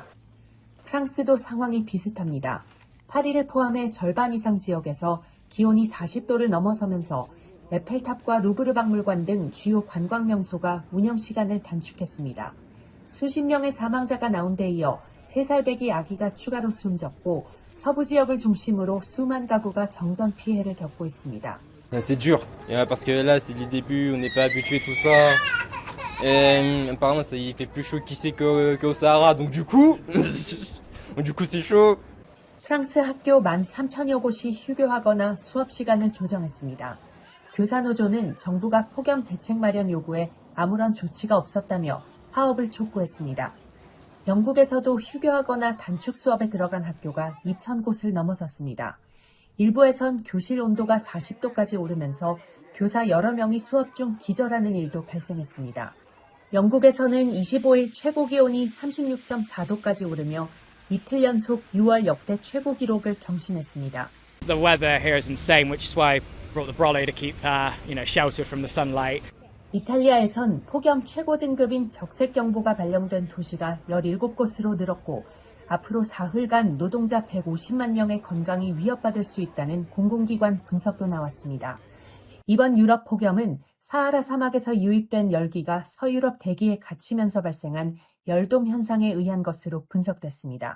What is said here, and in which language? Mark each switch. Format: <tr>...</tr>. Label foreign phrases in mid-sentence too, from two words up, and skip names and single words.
<ko>프랑스도 상황이 비슷합니다. 파리를 포함해 절반 이상 지역에서 기온이 40도를 넘어서면서 에펠탑과 루브르 박물관 등 주요 관광 명소가 운영 시간을 단축했습니다. 수십 명의 사망자가 나온 데 이어 3살 배기 아기가 추가로 숨졌고 서부 지역을 중심으로 수만 가구가 정전 피해를 겪고 있습니다.</ko> <fr>C'est dur, parce que là c'est le début, on n'est pas habitué à tout ça. Et apparemment il fait plus chaud qu'ici qu'au Sahara, donc du coup c'est chaud.</fr> <ko>프랑스 학교 13,000여 곳이 휴교하거나 수업 시간을 조정했습니다. 교사노조는 정부가 폭염 대책 마련 요구에 아무런 조치가 없었다며 파업을 촉구했습니다. 영국에서도 휴교하거나 단축 수업에 들어간 학교가 2,000곳을 넘어섰습니다. 일부에선 교실 온도가 40도까지 오르면서 교사 여러 명이 수업 중 기절하는 일도 발생했습니다. 영국에서는 25일 최고 기온이 36.4도까지 오르며 이틀 연속 6월 역대 최고 기록을 경신했습니다.</ko> <en>The weather here is insane, which is why I brought the brolly to keep, shelter from the sunlight.</en> <ko>이탈리아에선 폭염 최고 등급인 적색경보가 발령된 도시가 17곳으로 늘었고 앞으로 사흘간 노동자 150만 명의 건강이 위협받을 수 있다는 공공기관 분석도 나왔습니다. 이번 유럽 폭염은 사하라 사막에서 유입된 열기가 서유럽 대기에 갇히면서 발생한 열동 현상에 의한 것으로 분석됐습니다.</ko>